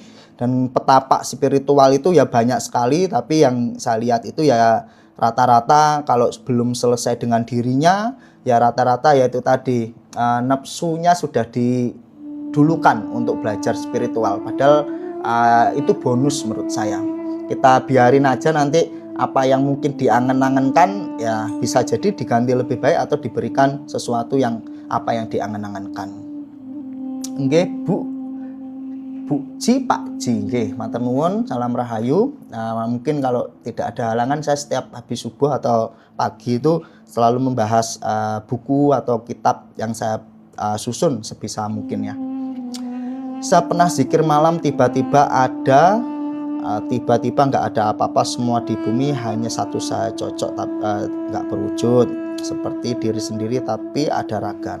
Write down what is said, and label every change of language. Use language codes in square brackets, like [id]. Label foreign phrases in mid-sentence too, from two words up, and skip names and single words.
[id] Dan petapa spiritual itu ya banyak sekali, tapi yang saya lihat itu ya rata-rata kalau belum selesai dengan dirinya ya rata-rata ya itu tadi nafsunya sudah didulukan untuk belajar spiritual, padahal itu bonus menurut saya. Kita biarin aja, nanti apa yang mungkin diangen-angenkan ya bisa jadi diganti lebih baik atau diberikan sesuatu yang apa yang diangen-angenkan. [jv] Nggih Bu Ji, Pak Ji, nggih, matur nuwun, salam rahayu. [id] Nah, mungkin kalau tidak ada halangan, saya setiap habis subuh atau pagi itu selalu membahas buku atau kitab yang saya susun sebisa mungkin ya. Saya pernah zikir malam, tiba-tiba nggak ada apa-apa, semua di bumi hanya satu saya cocok, nggak berwujud seperti diri sendiri tapi ada raga.